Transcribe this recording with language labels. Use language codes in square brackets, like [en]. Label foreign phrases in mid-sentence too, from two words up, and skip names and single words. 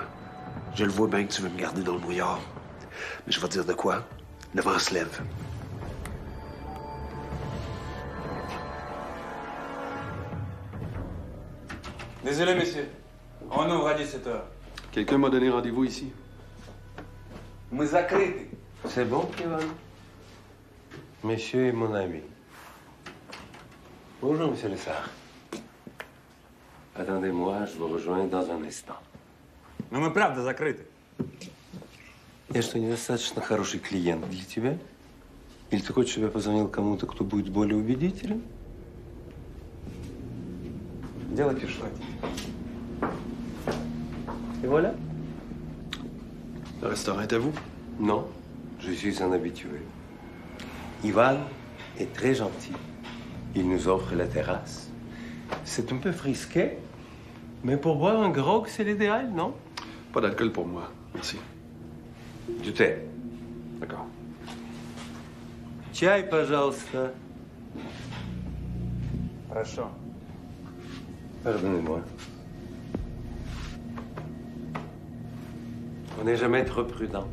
[fr] Je le vois bien que tu veux me garder dans le brouillard. Mais je vais te dire de quoi. Le vent se lève. Désolé, monsieur. On ouvre à 17h. Quelqu'un m'a donné rendez-vous ici. [ru] Мы закрыты. [fr] C'est bon, Ivan? Monsieur est mon ami. Bonjour, monsieur Lessard. Attendez-moi, je vous rejoins dans un instant. [ru] Но мы правда закрыты. Я что, недостаточно хороший клиент для тебя? Или ты хочешь, чтобы я позвонил кому-то, кто будет более убедителен? Дело пошло. [fr] Et voilà. Le restaurant est à vous? Non, je suis un habitué. Ivan est très gentil. Il nous offre la terrasse. C'est un peu frisqué, mais pour boire un grog, c'est l'idéal, non? Pas d'alcool pour moi, merci. Du thé. D'accord. [ru] Чай, пожалуйста. Хорошо. [fr] Pardonnez-moi. On n'est jamais trop prudent.